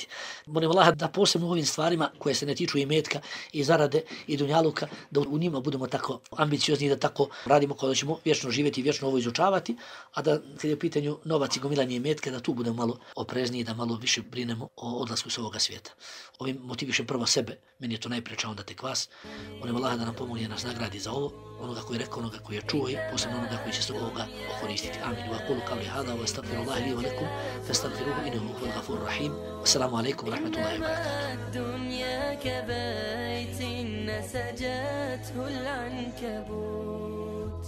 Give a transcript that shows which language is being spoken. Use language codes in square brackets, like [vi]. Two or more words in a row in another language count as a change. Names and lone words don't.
[bs] Molim Allah da posebno u ovim stvarima koje se ne tiču i metka, i zarade, i dunjaluka, da u njima budemo tako ambiciozni i da tako radimo kao da ćemo vječno živjeti i vječno ovo izučavati, a da kad je u pitanju novac i gomilanje i metka, da tu budemo malo oprezniji, da malo više brinemo o odlasku s ovoga svijeta. Ovim motivišem prvo sebe, meni je to najpreča, onda tek vas. Molim Allah da nam pomogne, nas nagradi za ovo, onoga koji je rekao, onoga koji je čuo i posebno onoga koji će se ovoga koristiti. Amin. [ar] وأقول قولي هذا وأستغفر الله لي ولكم فاستغفروه إنه هو الغفور الرحيم. والسلام عليكم ورحمة الله وبركاته. الدنيا كبيت نسجته العنكبوت